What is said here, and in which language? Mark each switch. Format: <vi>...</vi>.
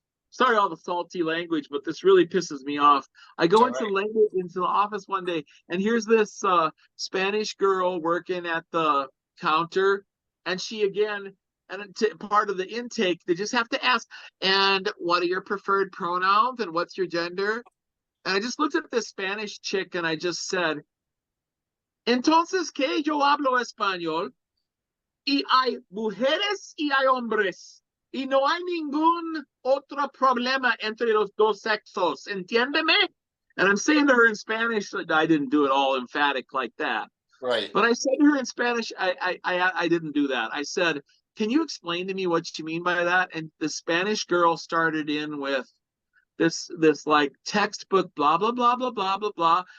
<en>Sorry, all the salty language, but this really pisses me off. I go into the office one day, and here's this Spanish girl working at the counter, and she again, and part of the intake, they just have to ask, and what are your preferred pronouns, and what's your gender? And I just looked at this Spanish chick, and I just said,</en> <es>entonces, ¿qué? Yo hablo español, y hay mujeres y hay hombres. Y no hay ningún otro problema entre los dos sexos. Entiéndeme?</es> <en>And I'm saying to her in Spanish, I didn't do it all emphatic like that. Right. But I said to her in Spanish, I didn't do that. I said, can you explain to me what you mean by that? And the Spanish girl started in with this like textbook blah blah blah blah blah blah blah.</en>